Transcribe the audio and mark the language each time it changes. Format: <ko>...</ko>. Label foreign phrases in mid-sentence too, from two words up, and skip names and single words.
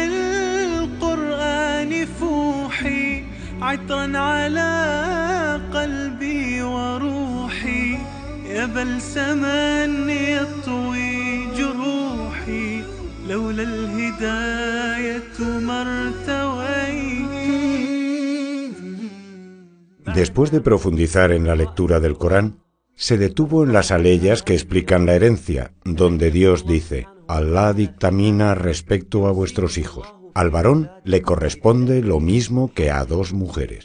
<ar>القرآن فوحي عطرا على قلبي وروحي يا بلسما يطوي جروحي لولا الهداية ما ارتويت.</ar> <es>Después de profundizar en la lectura del Corán, se detuvo en las aleyas que explican la herencia, donde Dios dice: Alá dictamina respecto a vuestros hijos. Al varón le corresponde lo mismo que a 2 mujeres.</es>